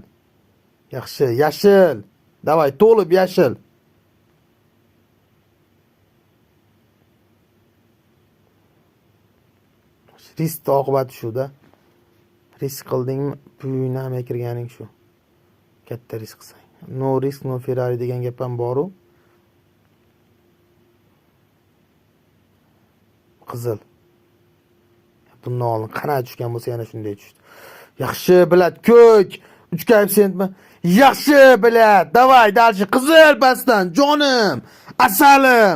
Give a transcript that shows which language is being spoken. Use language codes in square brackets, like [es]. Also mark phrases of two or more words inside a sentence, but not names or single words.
[uz] Yaxshi, yashil. Davay to'lib yashil. Risk oqibati shu-da. Risk qildingmi, pulingni ham kirganing shu. Katta risk qilsang. [en] No risk, no Ferrari [uz] degan gap ham bor-ku. Qizil. Bundan oldin qanday tushgan bo'lsa yana shunday tushdi. Yaxshi bilad, ko'k. 3 koeffitsiyentmi? Yaxshi bilad. [ru] Давай, дальше [uz] qizil pastdan, jonim, asalim.